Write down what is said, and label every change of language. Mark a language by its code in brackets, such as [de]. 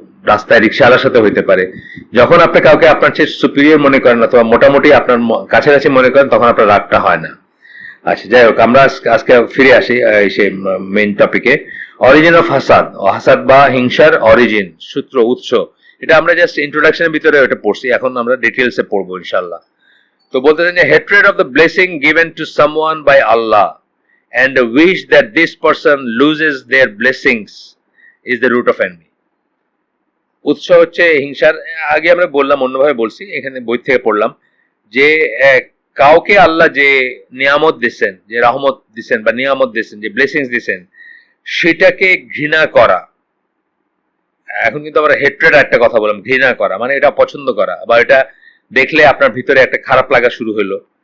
[bn] রাস্তায় রিক্সাওয়ালার সাথে হইতে পারে। যখন আপনি কাউকে আপনার চেয়ে সুপিরিয়র মনে করেন অথবা মোটামুটি আপনার কাছাকাছি মনে করেন, তখন আপনার রাগটা হয় না। আচ্ছা, যাই হোক, আমরা আজকে ফিরে আসি সেই মেইন টপিকে। অরিজিন অফ হাসাদ, হাসাদ বা হিংসার অরিজিন, সূত্র, উৎস, এটা আমরা জাস্ট ইন্ট্রোডাকশনের ভিতরে এটা পড়ছি, এখন আমরা ডিটেলসে পড়বো ইনশাল্লাহ। তো বলতে চান যে [en] Hatred of the blessing given to someone by Allah and the wish that this person loses their blessings is the root of envy. [bn] উৎস হচ্ছে হিংসার। আগে আমরা বললাম, অন্যভাবে বলছি, এখানে বই থেকে পড়লাম যে কাউকে আল্লাহ যে নিয়ামত দিচ্ছেন, যে রহমত দিচ্ছেন বা নিয়ামত দিচ্ছেন, যে ব্লেসিংস দিচ্ছেন, সেটাকে ঘৃণা করা। এখন কিন্তু আমরা হেট্রেড একটা কথা বললাম, ঘৃণা করা মানে এটা পছন্দ করা, বা এটা দেখলে আপনার ভিতরে একটা খারাপ লাগা শুরু হলো।